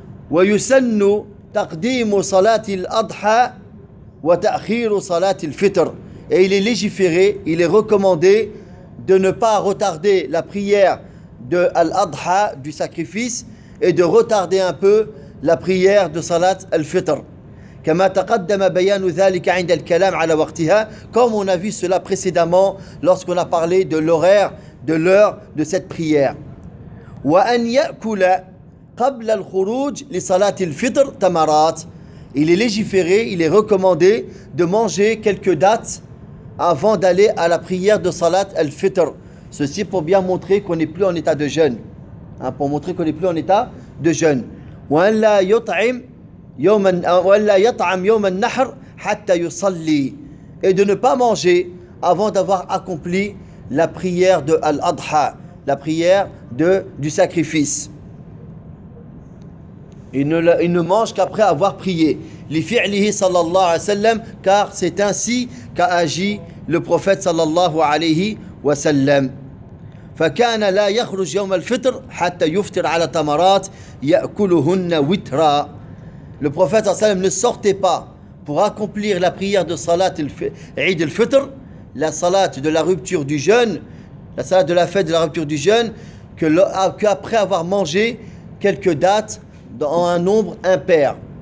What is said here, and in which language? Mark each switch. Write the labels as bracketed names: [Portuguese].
[French] Et il est légiféré, il est recommandé de ne pas retarder la prière de Al-Adha, du sacrifice, et de retarder un peu la prière de Salat Al-Fitr. [Arabic] كما تقدم بيان ذلك عند الكلام على وقتها, [French] comme on a vu cela précédemment lorsqu'on a parlé de l'horaire, de l'heure de cette prière. [Arabic] وأن يأكل قبل الخروج لصلاة الفطر تمرات. [French] Il est légiféré, il est recommandé de manger quelques dattes avant d'aller à la prière de Salat al-Fitr. Ceci pour bien montrer qu'on n'est plus en état de jeûne. Hein, pour montrer qu'on n'est plus en état de jeûne. [Arabic] وأن لا يطعم [French] et de ne pas manger avant d'avoir accompli la prière de Al-Adha, la prière du sacrifice. Il ne mange qu'après avoir prié. Lifi'lihi sallallahu alayhi wa sallam, car c'est ainsi qu'a agi le prophète sallallahu alayhi wa sallam. [Arabic] فكان لا يخرج يوم الفطر حتى يفطر على تمرات يأكلهن وترا. [French] Le prophète sallam ne sortait pas pour accomplir la prière de Salat Eid al-Fitr, la salat de la rupture du jeûne, la salat de la fête de la rupture du jeûne, qu'après avoir mangé quelques dattes dans un nombre impair.